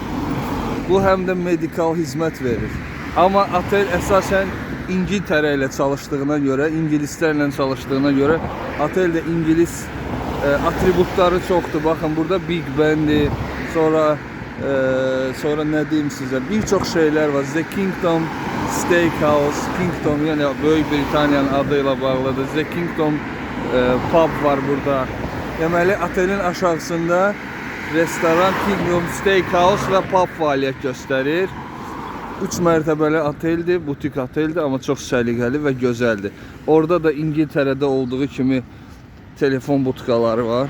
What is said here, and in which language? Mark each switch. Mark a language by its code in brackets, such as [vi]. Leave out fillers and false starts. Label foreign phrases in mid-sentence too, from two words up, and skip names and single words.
[az] Bu həm də medikal hizmət verir. Amma otel əsasən İngiltərə ilə çalışdığına görə, ingilislərlə çalışdığına görə otel də İngilis atributları çoxdur. Baxın, burada Big Ben'dir. Sonra nə deyim sizə? Bir çox şeylər var. The Kingdom Steakhouse, Kingdom, yəni Böyük Britaniyanın adıyla bağlıdır. The Kingdom pub var burada. Deməli, otelin aşağısında restoran Kingdom Steakhouse və pub fəaliyyət göstərir. 3 mərtəbəli oteldir, butik oteldir, amma çox səliqəli və gözəldir. Orada da İngiltərədə olduğu kimi telefon butikaları var.